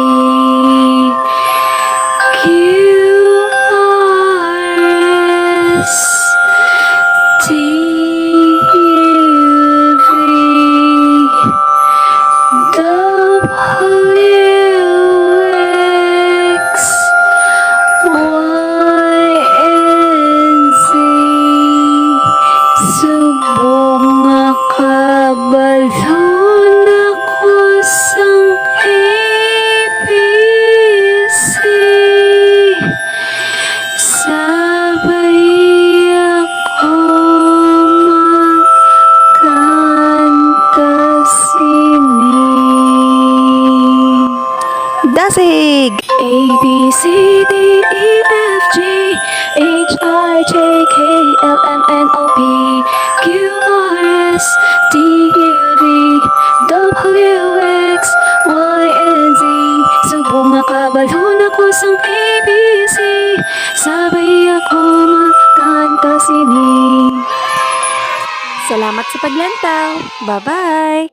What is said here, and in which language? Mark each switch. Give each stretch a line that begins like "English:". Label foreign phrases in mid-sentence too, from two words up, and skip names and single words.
English: Q, R, S, T, U, V, W, X, Y, and Z.
Hiligaynon: Subong nga kabalon ako sang ABC. Sabay ako magkanta sini. Dasig!
English: A, B, C, D, E, F, G, H, I, J, K, L, M, N, O, P, Q, R, S, T, U, V, W, X, Y, and Z.
Hiligaynon: Subong nga kabalon ako sang ABC. Sabay ako magkanta sini. Salamat sa paglantaw.
English: Bye-bye!